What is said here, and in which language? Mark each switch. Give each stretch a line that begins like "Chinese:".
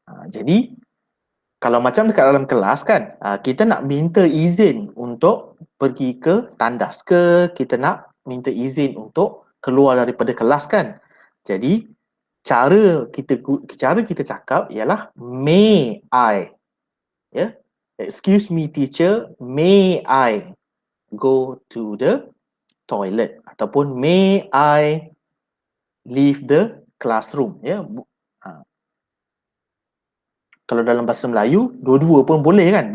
Malay: Jadi kalau macam dekat dalam kelas kan, kita nak minta izin untuk pergi ke tandas ke, kita nak minta izin untuk keluar daripada kelas kan. Jadi cara kita cakap ialah
English: may I.
Malay: Ya.
English: Excuse me teacher, may I go to the toilet
Malay: ataupun
English: may I leave the classroom, ya.
Malay: Kalau dalam bahasa Melayu, dua-dua pun boleh kan?